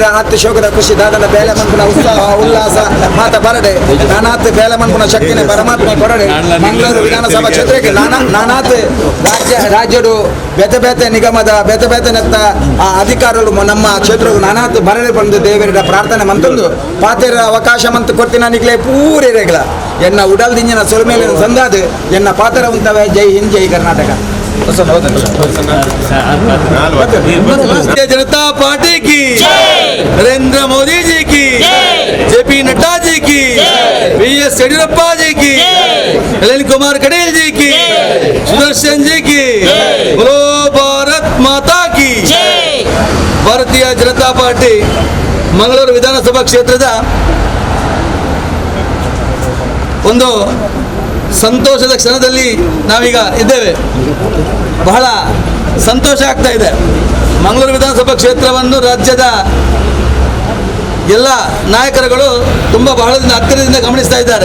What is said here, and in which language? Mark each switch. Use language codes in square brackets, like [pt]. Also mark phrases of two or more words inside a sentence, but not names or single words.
[tcy] ಆತ್ತು ಶೋಕದ ಖುಷಿ ದಾದಂಡ ಬೇಲೆ ಮನ್ಪುನ ಉತ್ಸಾಹ ಉಲ್ಲಾಸ ಮಾತ ಬರಡೆ ನಾನಾತ್ ಬೇಲೆ ಮನ್ಪುನ ಶಕ್ತಿನೇ ಪರಮಾತ್ಮ ಕೊರಡೆ [kn] ಮಂಗಳೂರು ವಿಧಾನಸಭಾ ಕ್ಷೇತ್ರಕ್ಕೆ [tcy] ನಾನಾತ್ ರಾಜ್ಯಡು ಬೇತೆ ನಿಗಮದ ಬೇತೆ ನೆತ್ತ [kn] ಆ ಅಧಿಕಾರಿಗಳು ನಮ್ಮ ಕ್ಷೇತ್ರಗಳು [tcy] ನಾನಾತ್ ಬರಡೆ ಬಂದು ದೇವರ ಪ್ರಾರ್ಥನೆ ಮಂತಂದು ಪಾತೆರ ಅವಕಾಶ ಮಂತ್ [kn] ಕೊಡ್ತೀನಿ ನನಗೆ [tcy] ಪೂರೇ ರೇಗಲ ಎನ್ನ ಉಡಲ್ ದಿಂಜಿನ ಸೊಲ್ಮೇಲೆ ಸಂದಾದ ಎನ್ನ ಪಾತ್ರ ಉಂಟವೆ ಜೈ ಹಿಂದ್ ಜೈ ಕರ್ನಾಟಕ [hi] भारतीय जनता पार्टी की नरेंद्र मोदी जी की जेपी नड्डा जी की बीएस येडियुरप्पा जी की नलिन कुमार कटील जी की सुदर्शन जी की बोलो भारत माता की भारतीय जनता पार्टी [kn] ಮಂಗಳೂರು ವಿಧಾನಸಭಾ ಕ್ಷೇತ್ರದ ಒಂದು ಸಂತೋಷದ ಕ್ಷಣದಲ್ಲಿ ನಾವೀಗ ಇದ್ದೇವೆ. ಬಹಳ ಸಂತೋಷ ಆಗ್ತಾ ಇದೆ. ಮಂಗಳೂರು ವಿಧಾನಸಭಾ ಕ್ಷೇತ್ರವನ್ನು ರಾಜ್ಯದ ಎಲ್ಲ ನಾಯಕರುಗಳು ಬಹಳ ಹತ್ತಿರದಿಂದ ಗಮನಿಸ್ತಾ ಇದ್ದಾರೆ.